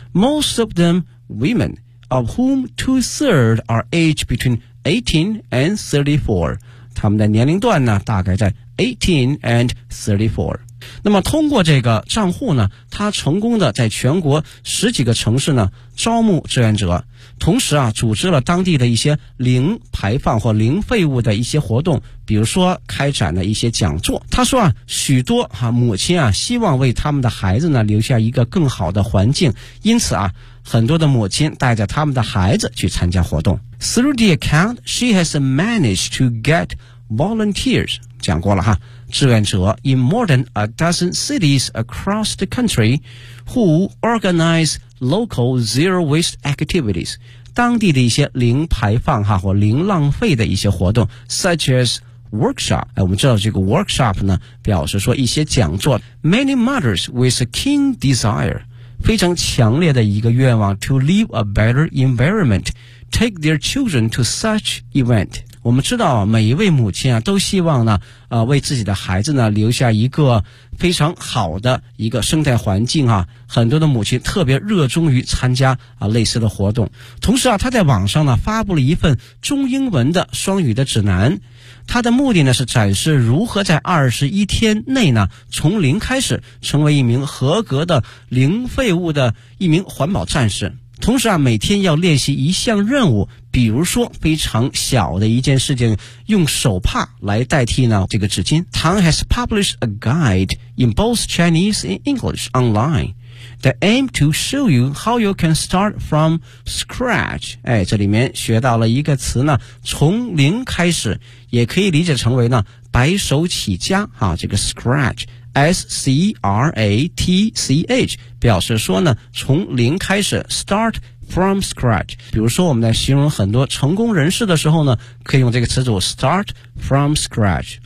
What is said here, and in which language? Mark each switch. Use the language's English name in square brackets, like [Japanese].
[English] Most of them women, of whom 2/3 are aged between 18 and 34, [Chinese] 他们的年龄段呢大概在 [English] 18 and 34。 [Chinese] 那么通过这个账户呢他成功的在全国十几个城市呢招募志愿者，同时啊组织了当地的一些零排放或零废物的一些活动，比如说开展了一些讲座。他说啊许多啊母亲啊希望为他们的孩子呢留下一个更好的环境，因此啊很多的母亲带着他们的孩子去参加活动。 [English] Through the account she has managed to get volunteers, [Chinese] 讲过了哈，志愿者 [English] in more than a dozen cities across the country who organize local zero waste activities, [Chinese] 当地的一些零排放哈或零浪费的一些活动 [English] such as workshop, [Chinese] 哎，我们知道这个 workshop 呢表示说一些讲座。 [English] Many mothers with a keen desire, [Chinese] 非常强烈的一个愿望 [English] to leave a better environment, take their children to such event, [Chinese] 我们知道每一位母亲啊都希望呢为自己的孩子呢留下一个非常好的一个生态环境啊，很多的母亲特别热衷于参加啊类似的活动。同时啊，他在网上呢发布了一份中英文的双语的指南，他的目的呢是展示如何在21天内呢从零开始成为一名合格的零废物的一名环保战士。同时啊，每天要练习一项任务，比如说非常小的一件事情，用手帕来代替呢这个纸巾。 [English] Tang has published a guide in both Chinese and English online that aim to show you how you can start from scratch. [Chinese] 哎，这里面学到了一个词呢，从零开始，也可以理解成为呢白手起家啊，这个 scratch。 S-C-R-A-T-C-H 表示说呢从零开始 [English] start from scratch， [Chinese] 比如说我们在形容很多成功人士的时候呢可以用这个词组 start from scratch。